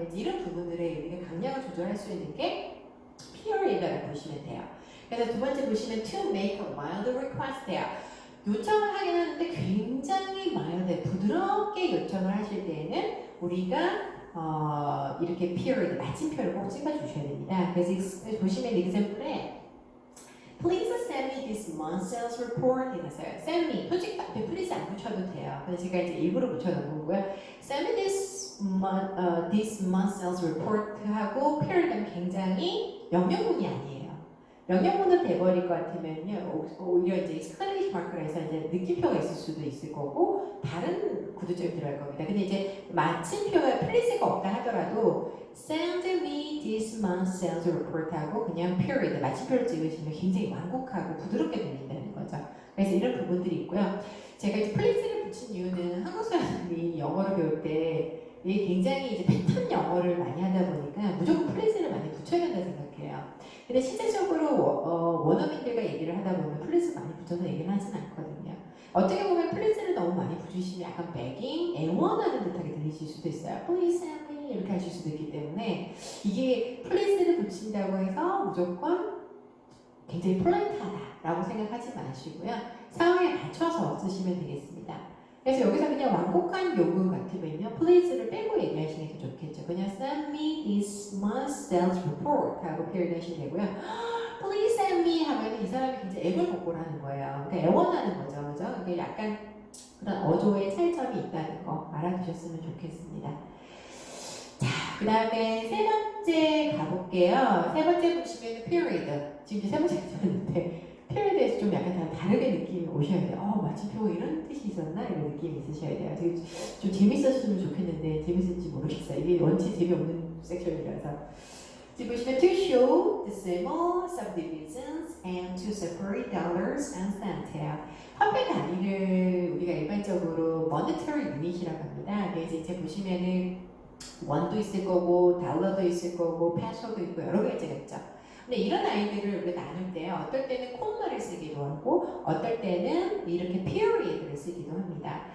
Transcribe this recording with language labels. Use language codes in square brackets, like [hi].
[ko] 근데 이런 부분들에 우리가 강약을 조절할 수 있는 게 period라고 보시면 돼요. 그래서 두 번째 보시면 [en] to make a mild request [ko] 해요. 요청을 하긴 하는데 굉장히 mild, 부드럽게 요청을 하실 때에는 우리가 이렇게 period, 마침표를 꼭 찍어주셔야 됩니다. 그래서 보시면 example에 [en] Please send me this month's sales report [ko] 해놨어요. [en] Send me, [ko] 솔직히 앞에 please 안 붙여도 돼요. 근데 제가 이제 일부러 붙여놓은 거고요. [en] Send me this month's sales report [ko] 하고 period은 굉장히 명령문이 아니에요. 명령문은 돼버릴 것 같으면요, 오히려 이제 exclamation mark라 해서 이제 느낌표가 있을 수도 있을 거고 다른 구두점이 들어갈 겁니다. 근데 이제 마침표가 please가 없다 하더라도 [en] Send me this month's sales report [ko] 하고 그냥 period, 마침표를 찍으시면 굉장히 완곡하고 부드럽게 들린다는 거죠. 그래서 이런 부분들이 있고요. 제가 이제 please를 붙인 이유는 한국 사람들이 영어를 배울 때 이게 굉장히 이제 패턴 영어를 많이 하다 보니까 무조건 please를 많이 붙여야 된다 생각해요. 근데 실제적으로 원어민들과 얘기를 하다 보면 플리즈 많이 붙여서 얘기를 하진 않거든요. 어떻게 보면 플리즈를 너무 많이 붙이시면 약간 begging, 애원하는 듯하게 들리실 수도 있어요. [en] Please help me [ko] 이렇게 하실 수도 있기 때문에 이게 플리즈를 붙인다고 해서 무조건 굉장히 폴라이트하다라고 생각하지 마시고요. 상황에 맞춰서 쓰시면 되겠습니다. 그래서 여기서 그냥 완곡한 요구 같으면요, please를 빼고 얘기하시는 게 더 좋겠죠. 그냥 [en] send me this month's sales report [ko] 하고 표현하시면 되고요. [en] please send me [ko] 하면 이 사람이 굉장히 애걸복걸 하는 거예요. 그러니까 애원하는 거죠. 그죠? 이게 약간 그런 어조의 차이점이 있다는 거 알아두셨으면 좋겠습니다. 자, 그 다음에 세 번째 가볼게요. 세 번째 보시면 period. 지금 세 번째 들었는데 period에서 좀 약간 다르게 느낌이 오셔야 돼요. 마침표가 이런 뜻이 있었나? 이런 느낌이 있으셔야 돼요. 좀 재밌었으면 좋겠는데 재밌을지 모르겠어요. 이게 원체 재미없는 섹션이라서. 지금 보시면 [en] to show the symbol, subdivisions, and to separate dollars and cents예요. [ko] 화폐 단위를 우리가 일반적으로 monetary unit이라고 합니다. 그래서 이제 보시면은 원도 있을 거고, 달러도 있을 거고, 페소도 있고 여러 가지가 있죠. 근데 이런 아이들을 우리가 나눌 때 어떨 때는 콤마를 쓰기도 하고 어떨 때는 이렇게 period를 쓰기도 합니다.